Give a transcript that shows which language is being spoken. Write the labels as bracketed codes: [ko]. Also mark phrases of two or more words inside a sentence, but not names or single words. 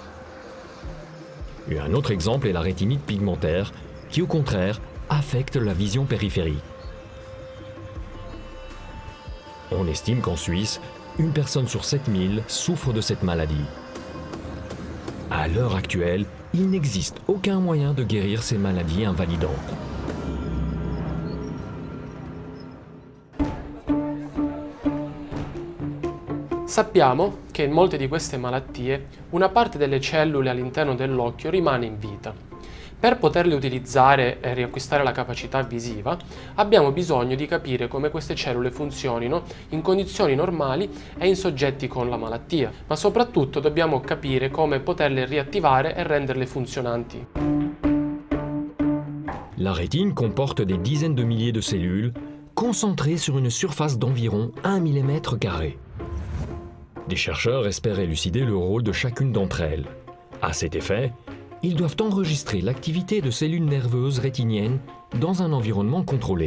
[fr] Et un autre exemple est la rétinite pigmentaire, qui au contraire affecte la vision périphérique. On estime qu'en Suisse, une personne sur 7000 souffre de cette maladie. À l'heure actuelle, il n'existe aucun moyen de guérir ces maladies invalidantes. [it] Sappiamo che in molte di queste malattie una parte delle cellule all'interno dell'occhio rimane in vita. Per poterle utilizzare e riacquistare la capacità visiva, abbiamo bisogno di capire come queste cellule funzionino in condizioni normali e in soggetti con la malattia, ma soprattutto dobbiamo capire come poterle riattivare e renderle funzionanti. [fr] La rétine comporte des dizaines de milliers de cellules concentrées sur une surface d'environ 1 mm². Des chercheurs espèrent élucider le rôle de chacune d'entre elles. À cet effet, ils doivent enregistrer l'activité de cellules nerveuses rétiniennes dans un environnement contrôlé.